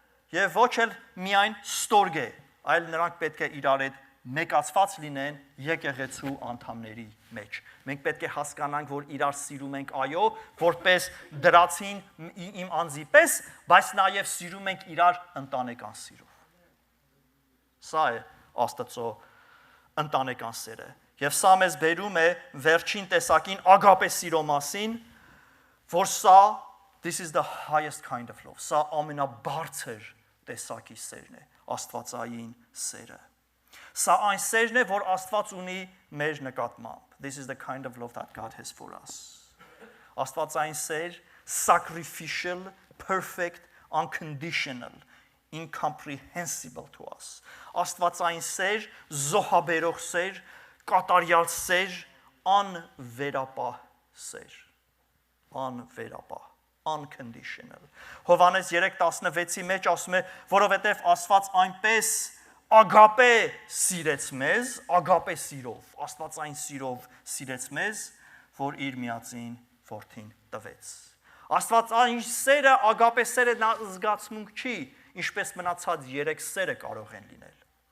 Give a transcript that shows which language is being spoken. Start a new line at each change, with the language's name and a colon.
Armenian: եւ ոչ էլ միայն ստորգե, այլ նրանք պետք է իրար հետ մեկացված լինեն եկեղեցու անդամների մեջ։ Մենք պետք է հասկանանք, որ իրար սիրում ենք, այո, որպես դրացին իմ անձի պես, բայց նաեւ սիրում ենք իրար ընտանեկան սիրով։ Սա է Աստծո ընտանեկան սերը։ Եվ սա մեզ բերում է վերջին տեսակին ագապե սիրո մասին, որ սա
English: this is the highest kind of love.
Armenian: Սա ամենաբարձր տեսակի սերն է, աստվածային սերը։ Սա այն սերն է, որ Աստված ունի մեր նկատմամբ.
English: This is the kind of love that God has for us.
Armenian: Աստվածային սեր,
English: sacrificial, perfect, unconditional, incomprehensible to us.
Armenian: Աստվածային սեր, զոհաբերող սեր, կատարյալ սեր, անվերապահ սեր։ Անվերապահ, unconditional. Հովհաննես 3:16-ի մեջ ասում է, որովհետև Աստված այնպես ագապե սիրեց մեզ, ագապե սիրով, աստվածային սիրով սիրեց մեզ, որ իր միածին որդին տվեց։ Աստվածային սերը, ագապե սերը նա զգացմունք չի, ինչպես մնացած 3 սերը կարող են լինել։